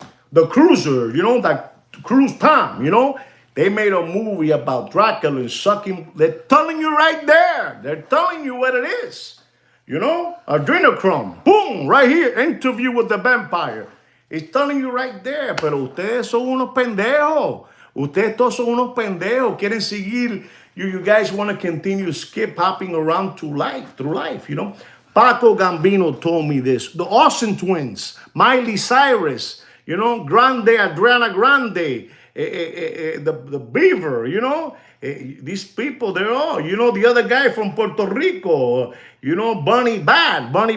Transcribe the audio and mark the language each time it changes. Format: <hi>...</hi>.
<en>The Cruiser, you know, that Cruise Tom, you know. They made a movie about Dracula and sucking. They're telling you right there. They're telling you what it is. You know, adrenochrome. Boom, right here. Interview with the vampire. It's telling you right there.</en> <es>Pero ustedes son unos pendejos. Ustedes todos son unos pendejos. Quieren seguir.</es> <en>You guys want to continue skip hopping around through life, you know. Paco Gambino told me this. The Austin twins. Miley Cyrus. You know, Adriana Grande. The Beaver, you know, these people, they're all, you know, the other guy from Puerto Rico, you know, Bunny Bad.</en>